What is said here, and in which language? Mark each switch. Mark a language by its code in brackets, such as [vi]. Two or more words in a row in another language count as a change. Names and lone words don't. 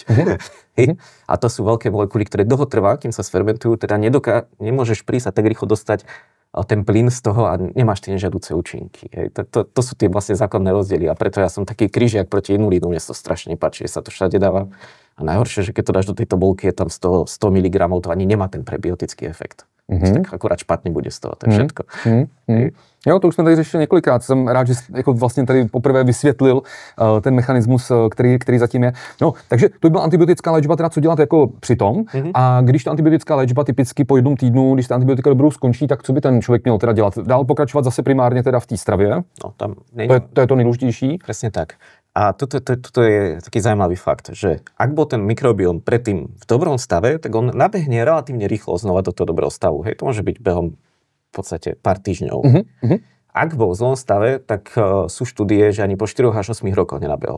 [sk] A to sú veľké molekuly, ktoré dlho trvá, kým sa sfermentujú, teda nemôžeš prísť a tak rýchlo dostať ten plyn z toho a nemáš tie nežiaduce účinky. To sú tie vlastne základné rozdiely a preto ja som taký križiak proti inulínu, mne to strašne nepáči, že sa to všade dáva A najhoršie, že keď to dáš do tejto bolky, je tam 100 mg, to ani nemá ten prebiotický efekt. Tak akurát špatně bude z toho, to je všetko. [cs] Jo, to už jsme tady řešili několikrát. Jsem rád, že jsi jako vlastně tady poprvé vysvětlil ten mechanismus, který zatím je. No, takže to by byla antibiotická léčba, teda co dělat jako přitom. A když ta antibiotická léčba typicky po jednom týdnu, když ta antibiotika dobrou skončí, tak co by ten člověk měl teda dělat? Dál pokračovat zase primárně teda v té stravě? No, tam to je to nejdůležitější. [sk] Presne tak. A toto je taký zaujímavý fakt, že ak bol ten mikrobióm predtým v dobrom stave, tak on nabehne relatívne rýchlo znova do toho dobrého stavu. Hej, to môže byť behom v podstate pár týždňov. Ak bol v zlom stave, tak sú štúdie, že ani po 4 až 8 rokoch nenabehol.